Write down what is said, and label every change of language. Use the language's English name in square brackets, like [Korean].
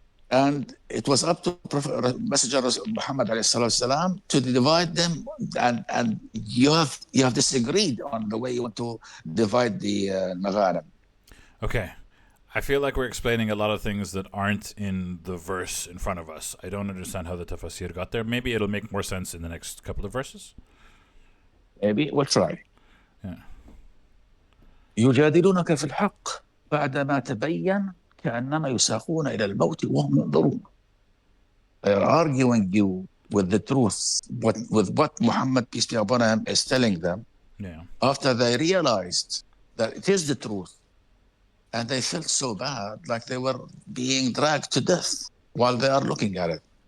[English] And it was up to Messenger Muhammad alayhi to divide them, and you have disagreed on the way you want to divide the Maghanim. Okay. I feel like we're explaining a lot of things that aren't in the verse in front of us. I don't understand how the tafsir got there. Maybe it'll make more sense in the next couple of verses. Maybe we'll try. Yeah. [Arabic] يجادلونك في الحق بعدما تبين كأنما يساقون إلى الموت وهم ينظرون. [English] They are arguing you with the truth, with what Muhammad, peace be upon him, is telling them. Yeah. After they realized that it is the truth, and they felt so bad, like they were being dragged to death while they are looking at it.